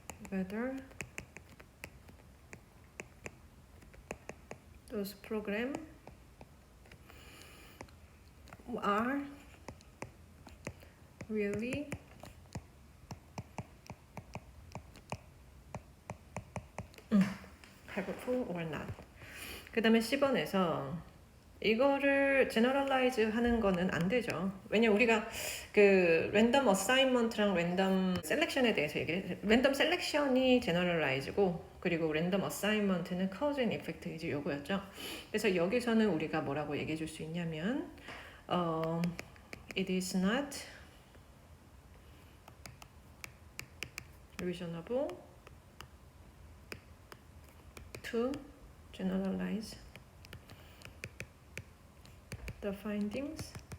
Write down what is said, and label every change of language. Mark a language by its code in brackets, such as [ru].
[en] whether those programs are really helpful or not. [ko] 그 다음에 10번에서 이거를 제너럴라이즈 하는 거는 안 되죠. 왜냐면 우리가 그 랜덤 어사인먼트랑 랜덤 셀렉션에 대해서 얘기해. 랜덤 셀렉션이 제너럴라이즈고 그리고 랜덤 어사인먼트는 cause and effect 이제 요거였죠. 그래서 여기서는 우리가 뭐라고 얘기해 줄 수 있냐면 [en] it is not reasonable to generalize the findings